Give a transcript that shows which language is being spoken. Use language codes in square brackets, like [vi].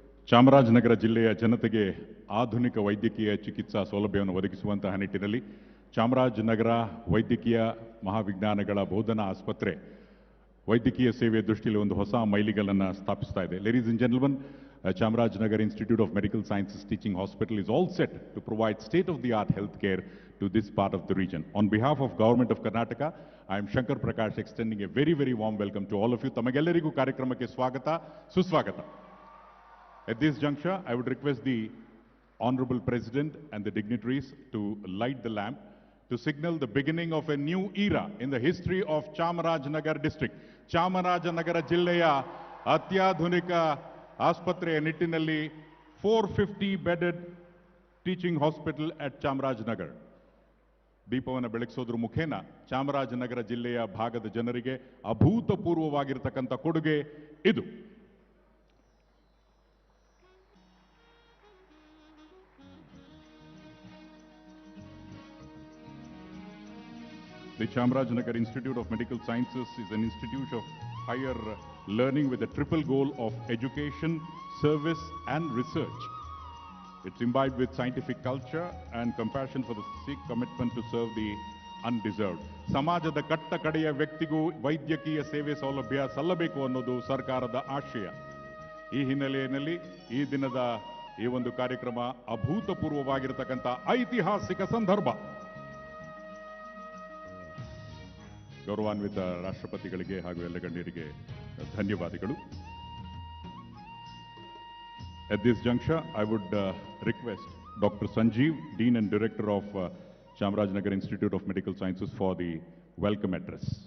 [kn] ಚಾಮರಾಜನಗರ ಜಿಲ್ಲೆಯ ಜನತೆಗೆ ಆಧುನಿಕ ವೈದ್ಯಕೀಯ ಚಿಕಿತ್ಸಾ ಸೌಲಭ್ಯವನ್ನು ಒದಗಿಸುವಂತಹ ನಿಟ್ಟಿನಲ್ಲಿ ಚಾಮರಾಜನಗರ ವೈದ್ಯಕೀಯ ಮಹಾವಿಜ್ಞಾನಗಳ ಬೋಧನಾ ಆಸ್ಪತ್ರೆ ವೈದ್ಯಕೀಯ ಸೇವೆಯ ದೃಷ್ಟಿಯಲ್ಲಿ ಒಂದು ಹೊಸ ಮೈಲಿಗಲ್ಲನ್ನು ಸ್ಥಾಪಿಸ್ತಾ ಇದೆ. [en] Ladies and gentleman, Chamarajanagar Institute of Medical Sciences Teaching Hospital is all set to provide state-of-the-art healthcare to this part of the region. On behalf of Government of Karnataka, I am Shankar Prakash extending a very, very warm welcome to all of you. [kn] Tamagellarigu ಕಾರ್ಯಕ್ರಮಕ್ಕೆ ಸ್ವಾಗತ, ಸುಸ್ವಾಗತ. [en] At this juncture, I would request the Honorable President and the dignitaries to light the lamp to signal the beginning of a new era in the history of Chamarajanagar district. [kn] Chamarajanagar ಜಿಲ್ಲೆಯ ಅತ್ಯಾಧುನಿಕ ಆಸ್ಪತ್ರೆಯ ನಿಟ್ಟಿನಲ್ಲಿ [en] 450 bedded teaching hospital at Chamarajanagar. [kn] ದೀಪವನ್ನು ಬೆಳಗಿಸೋದ್ರ ಮುಖೇನ ಚಾಮರಾಜನಗರ ಜಿಲ್ಲೆಯ ಭಾಗದ ಜನರಿಗೆ ಅಭೂತಪೂರ್ವವಾಗಿರತಕ್ಕಂಥ ಕೊಡುಗೆ ಇದು. [en] The Chamarajanagar Institute of Medical Sciences is an institute of higher learning with a triple goal of education, service and research. It's imbibed with scientific culture and compassion for the sick, commitment to serve the undeserved. [kn] ಸಮಾಜದ ಕಟ್ಟ ಕಡೆಯ ವ್ಯಕ್ತಿಗೂ ವೈದ್ಯಕೀಯ ಸೇವೆ ಸೌಲಭ್ಯ ಸಲ್ಲಬೇಕು ಅನ್ನೋದು ಸರ್ಕಾರದ ಆಶಯ. ಈ ಹಿನ್ನೆಲೆಯಲ್ಲಿ ಈ ದಿನದ ಈ ಒಂದು ಕಾರ್ಯಕ್ರಮ ಅಭೂತಪೂರ್ವವಾಗಿರತಕ್ಕಂಥ ಐತಿಹಾಸಿಕ ಸಂದರ್ಭ. ಗೌರವಾನ್ವಿತ ರಾಷ್ಟ್ರಪತಿಗಳಿಗೆ ಹಾಗೂ ಎಲ್ಲ ಗಣ್ಯರಿಗೆ ಧನ್ಯವಾದಗಳು. [en] At this juncture, I would request Dr. Sanjeev, Dean and Director of Chamarajanagar Institute of Medical Sciences for the welcome address.